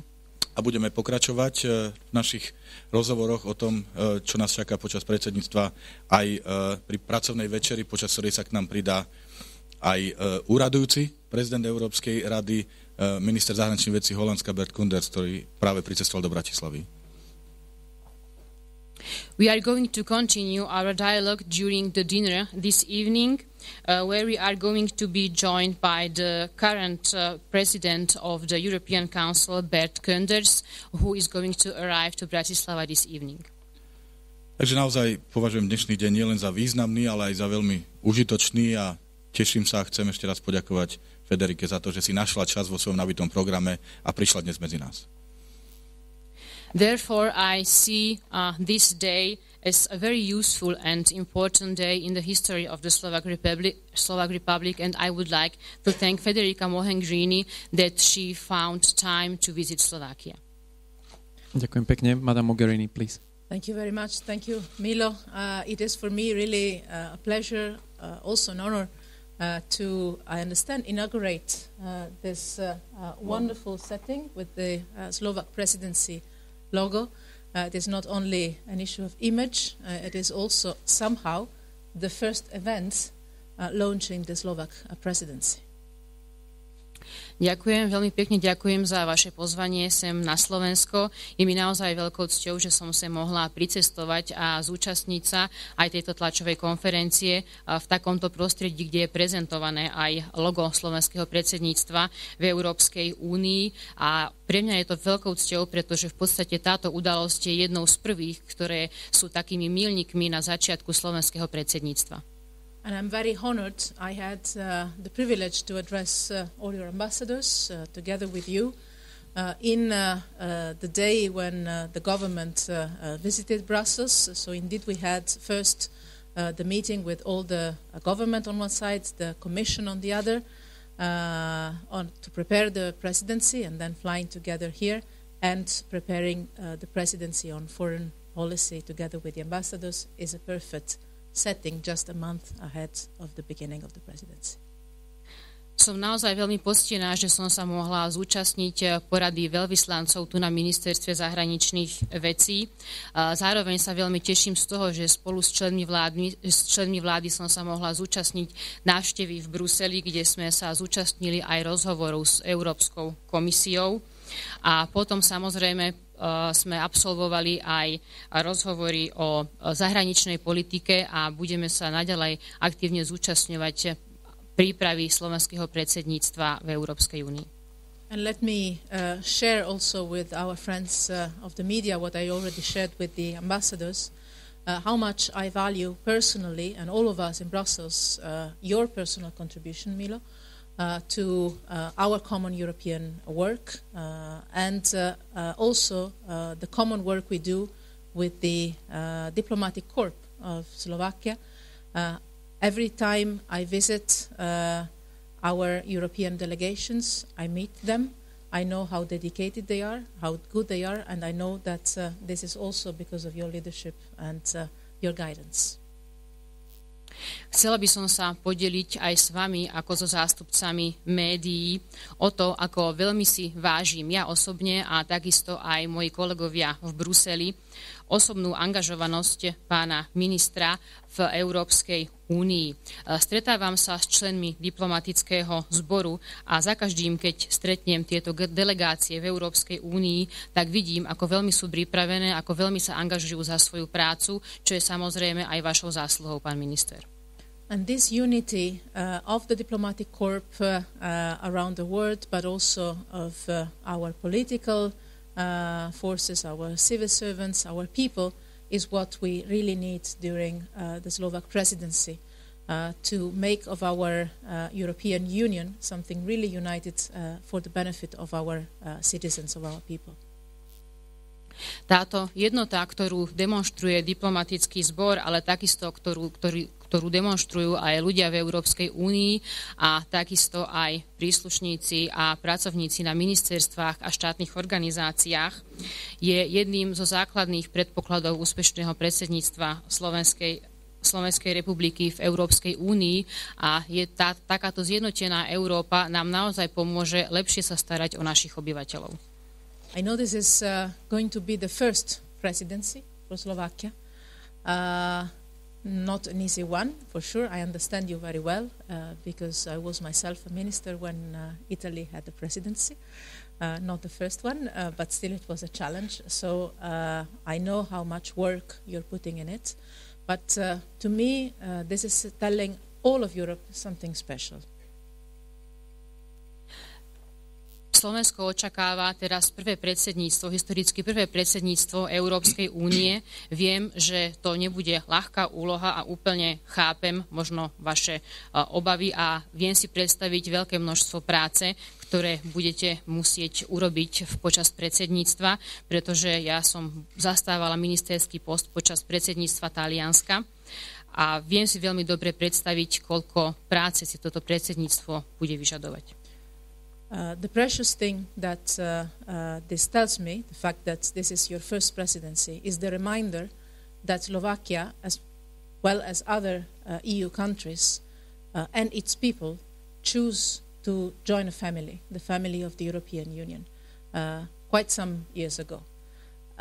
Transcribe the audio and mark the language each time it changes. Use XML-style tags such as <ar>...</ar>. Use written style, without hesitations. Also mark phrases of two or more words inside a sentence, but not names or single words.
<sk>A budeme pokračovať v našich rozhovoroch o tom, čo nás čaká počas predsedníctva aj pri pracovnej večeri, počas ktorej sa k nám pridá aj úradujúci prezident Európskej rady, minister zahraničných vecí Holandska Bert Koenders, ktorý práve pricestoval do Bratislavy.</sk> <en>We are going to continue our dialogue during the dinner this evening, where we are going to be joined by the current president of the European Council, Bert Koenders, who is going to arrive to Bratislava this evening.</en> <sk>Takže naozaj považujem dnešný deň nielen za významný, ale aj za veľmi užitočný a teším sa a chcem ešte raz poďakovať Federike za to, že si našla čas vo svojom nabitom programe a prišla dnes medzi nás.</sk> <en>Therefore, I see this day as a very useful and important day in the history of the Slovak Republic, and I would like to thank Federica Mogherini that she found time to visit Slovakia.</en> <sk>Ďakujem pekne. Madame Mogherini,</sk> <en>please. Thank you very much. Thank you, Milo. It is for me really a pleasure, also an honor, to, I understand, inaugurate this wonderful setting with the Slovak presidency logo. It is not only an issue of image, it is also somehow the first event launching the Slovak presidency.</en> <sk>Ďakujem, veľmi pekne ďakujem za vaše pozvanie sem na Slovensko. Je mi naozaj veľkou cťou, že som sa mohla pricestovať a zúčastniť sa aj tejto tlačovej konferencie v takomto prostredí, kde je prezentované aj logo slovenského predsedníctva v Európskej únii. A pre mňa je to veľkou cťou, pretože v podstate táto udalosť je jednou z prvých, ktoré sú takými míľnikmi na začiatku slovenského predsedníctva.</sk> <en>And I'm very honored. I had the privilege to address all your ambassadors together with you in the day when the government visited Brussels. So indeed we had first the meeting with all the government on one side, the Commission on the other, to prepare the presidency, and then flying together here and preparing the presidency on foreign policy together with the ambassadors is a perfect setting just a month ahead of the beginning of the presidency.</en> <sk>Som naozaj veľmi poctená, že som sa mohla zúčastniť porady veľvyslancov tu na Ministerstve zahraničných vecí. Zároveň sa veľmi teším z toho, že spolu s členmi vlády som sa mohla zúčastniť návštevy v Bruseli, kde sme sa zúčastnili aj rozhovorov s Európskou komisiou. A potom samozrejme sme absolvovali aj rozhovory o zahraničnej politike a budeme sa naďalej aktívne zúčastňovať prípravy slovenského predsedníctva v Európskej únii.</sk> <en>And let me share also with our friends of the media what I already shared with the ambassadors, how much I value personally, and all of us in Brussels, your personal contribution, Milo, to our common European work and also the common work we do with the diplomatic corps of Slovakia. Every time I visit our European delegations, I meet them. I know how dedicated they are, how good they are, and I know that this is also because of your leadership and your guidance.</en> <sk>Chcela by som sa podeliť aj s vami, ako so zástupcami médií, o to, ako veľmi si vážim ja osobne a takisto aj moji kolegovia v Bruseli osobnú angažovanosť pána ministra v Európskej únii. Stretávam sa s členmi diplomatického zboru a za každým, keď stretnem tieto delegácie v Európskej únii, tak vidím, ako veľmi sú pripravené, ako veľmi sa angažujú za svoju prácu, čo je samozrejme aj vašou zásluhou, pán minister.</sk> <en>And this unity of the diplomatic corps around the world, but also of our political forces, our civil servants, our people, is what we really need during the Slovak presidency to make of our European Union something really united for the benefit of our citizens, of our people.</en> <sk>Táto jednota, ktorú demonstruje diplomatický zbor, ale takisto, ktorú demonstrujú aj ľudia v Európskej únii a takisto aj príslušníci a pracovníci na ministerstvách a štátnych organizáciách, je jedným zo základných predpokladov úspešného predsedníctva Slovenskej republiky v Európskej únii a takáto zjednotená Európa nám naozaj pomôže lepšie sa starať o našich obyvateľov.</sk> <en>I know this is going to be the first presidency for Slovakia. Not an easy one, for sure. I understand you very well because I was myself a minister when Italy had the presidency. Not the first one, but still it was a challenge. So I know how much work you're putting in it. But to me, this is telling all of Europe something special.</en> <sk>Slovensko očakáva teraz historicky prvé predsedníctvo Európskej únie. Viem, že to nebude ľahká úloha a úplne chápem možno vaše obavy a viem si predstaviť veľké množstvo práce, ktoré budete musieť urobiť počas predsedníctva, pretože ja som zastávala ministerský post počas predsedníctva Talianska a viem si veľmi dobre predstaviť, koľko práce si toto predsedníctvo bude vyžadovať.</sk> <en>The precious thing that this tells me, the fact that this is your first presidency, is the reminder that Slovakia, as well as other EU countries and its people, choose to join a family, the family of the European Union, quite some years ago.</en>